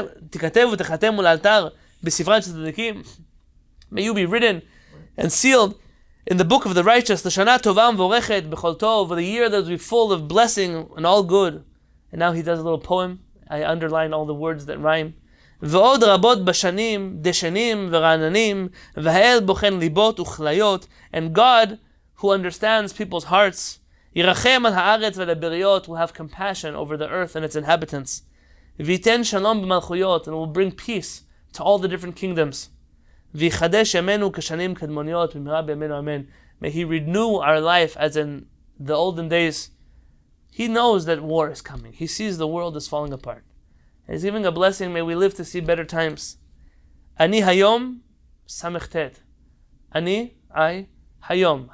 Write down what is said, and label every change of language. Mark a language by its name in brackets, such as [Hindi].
[Hebrew] תכתבו ותחתמו לאלתר בספרן של צדיקים. [English] May you be written and sealed in the book of the righteous, [Hebrew] לשנה טובה ומבורכת בכל טוב, [English] for the year that will be full of blessing and all good. And now he does a little poem. I underline all the words that rhyme. [Hebrew] ועוד רבות בשנים, דשנים ורעננים, והאל בוחן ליבות וכליות, [English] and God, who understands people's hearts, [Hebrew] ירחם על הארץ ועל הבריות, [English] will have compassion over the earth and its inhabitants. [Hebrew] ויתן שלום במלכויות, [English] and will bring peace to all the different kingdoms. [Hebrew] ויחדש ימינו כשנים קדמוניות, במהרה בימינו אמן. [English] May he renew our life as in the olden days. He knows that war is coming. He sees the world is falling apart. And he's giving a blessing. May we live to see better times. [Hebrew] Ani hayom samechtet. Ani, I, hayom.